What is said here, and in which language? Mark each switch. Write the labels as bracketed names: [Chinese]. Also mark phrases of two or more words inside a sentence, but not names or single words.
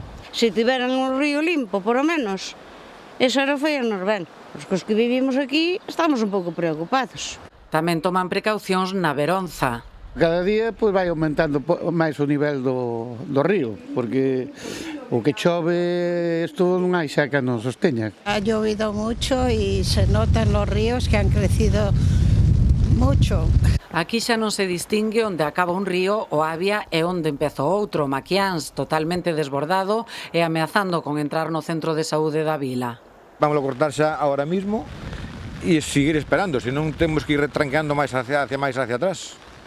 [Galician] Se tiveran un río limpo, [Spanish] por lo menos, eso era [Galician] nos ben. Os que vivimos aquí estamos un pouco preocupados. Tamén toman precaucións na Veronza. Cada día vai aumentando máis o nivel do río, porque o que chove isto non hai xa que nos sosteña. [Spanish] Ha llovido mucho y se notan los ríos que han crecido mucho. [Galician] Aquí xa non se distingue onde acaba un río, o Avia, e onde empeza outro, Maquiáns, totalmente desbordado e ameazando con entrar no centro de saúde da vila. Vamos a cortar xa [Spanish] ahora mismo [Galician] e seguir esperando, senón temos que ir retrancando máis hacia atrás.